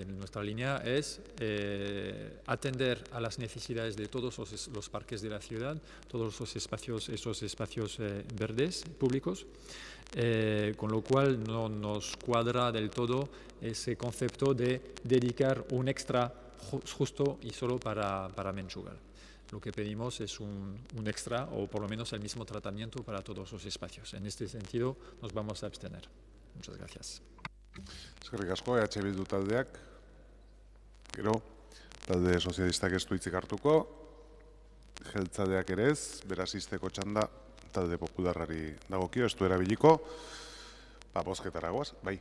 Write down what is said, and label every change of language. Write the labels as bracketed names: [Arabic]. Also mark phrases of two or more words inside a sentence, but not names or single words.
[Spanish] Nuestra línea es atender a las necesidades de todos los parques de la ciudad, todos esos espacios verdes públicos, con lo cual no nos cuadra del todo ese concepto de dedicar un extra justo y solo para Menchugal. Lo que pedimos es un extra o por lo menos el mismo tratamiento para todos los espacios. En este sentido nos vamos a abstener. Muchas gracias. [Basque] Eskerrik asko, EH Bildu taldeak. Gero, talde sozialistak ez du hitzik hartuko. Jeltzaleak ere ez, beraz izteko txanda talde popularrari dagokio, ez du erabiliko. Bozketara goaz, bai.